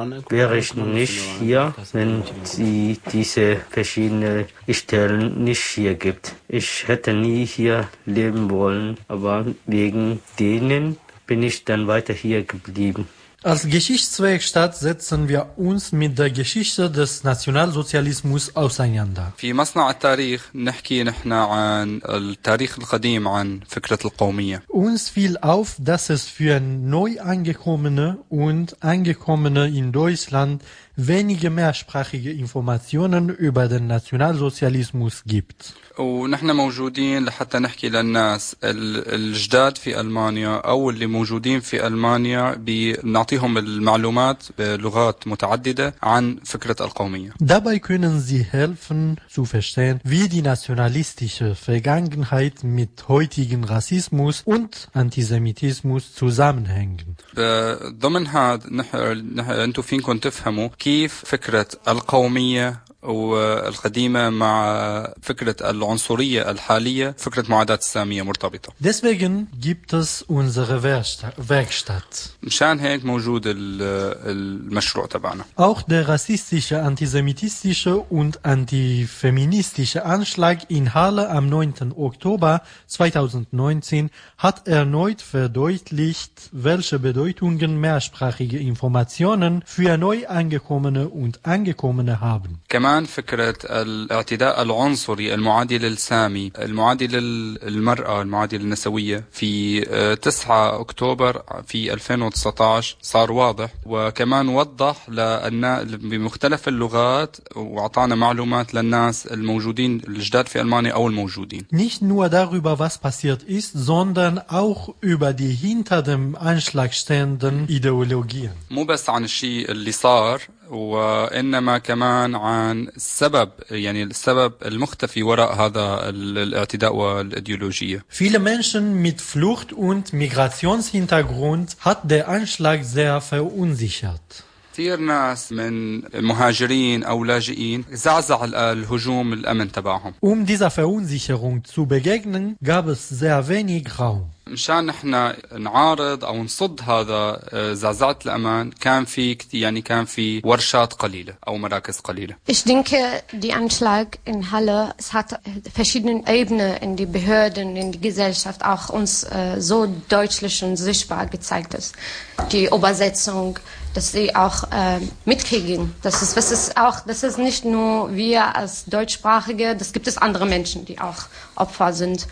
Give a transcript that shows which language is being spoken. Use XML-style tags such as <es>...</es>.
<de>Wäre ich nicht hier, wenn sie diese verschiedenen Stellen nicht hier gibt. Ich hätte nie hier leben wollen, aber wegen denen bin ich dann weiter hier geblieben. Als Geschichtswerkstatt setzen wir uns mit der Geschichte des Nationalsozialismus auseinander.</de> <ar>Für مصنع التاريخ نحكي نحن عن التاريخ القديم عن فكرة القومية.</ar> <de>Uns fiel auf, dass es für Neuangekommene und Angekommene in Deutschland wenige mehrsprachige Informationen über den Nationalsozialismus gibt.</de> <ar>ونحن موجودين لحتى نحكي للناس الجداد في ألمانيا أو اللي موجودين في ألمانيا بنعطيهم المعلومات بلغات متعددة عن فكرة القومية.</ar> <de>Dabei können sie helfen zu verstehen, wie die nationalistische Vergangenheit mit heutigen Rassismus und Antisemitismus zusammenhängen.</de> <ar>ضمن هذا انتوا فينكم تفهموا كيف فكرة القومية والقديمة مع فكرة العنصرية الحالية فكرة معاداة السامية مرتبطة.</ar> <de>Deswegen gibt es unsere Werkstatt.</de> <ar>مشان هيك موجود المشروع تبعنا.</ar> <de>Auch der rassistische, antisemitistische und antifeministische Anschlag in Halle am 9. Oktober 2019 hat erneut verdeutlicht, welche Bedeutungen mehrsprachige Informationen für Neuangekommene und Angekommene haben. Genau.</de> <ar>كمان فكرة الاعتداء العنصري المعادي للسامي المعادي للمرأة المعادي للنسوية في 9 أكتوبر في 2019 صار واضح، وكمان وضح بمختلف اللغات وعطانا معلومات للناس الموجودين الجداد في ألمانيا أو الموجودين.</ar> <de>Nicht nur darüber, was passiert ist, sondern auch über die hinter dem Anschlag stehenden Ideologien.</de> <ar>مو بس عن الشيء اللي صار، وإنما كمان عن السبب، يعني السبب المختفي وراء هذا الاعتداء والإيديولوجية.</ar> <de>Viele Menschen mit Flucht- und Migrationshintergrund hat der Anschlag sehr verunsichert.</de> <ar>كثير ناس من المهاجرين أو لاجئين زعزع الهجوم الأمن تبعهم.</ar> <de>Dieser Verunsicherung zu begegnen, gab es sehr wenig Raum.</de> <ar>مشان احنا نعارض او نصد هذا زعزعة الامان كان في يعني كان في ورشات قليله او مراكز قليله.</ar> <de>Ich denke, die Anschlag in Halle, es hat verschiedenen Ebenen in die Behörden, in die Gesellschaft auch uns so deutlich und sichtbar gezeigt ist. Die Übersetzung, dass sie auch mitkriegen. Das ist nicht nur wir als Deutschsprachige, das gibt es andere Menschen, die auch Opfer sind.</de>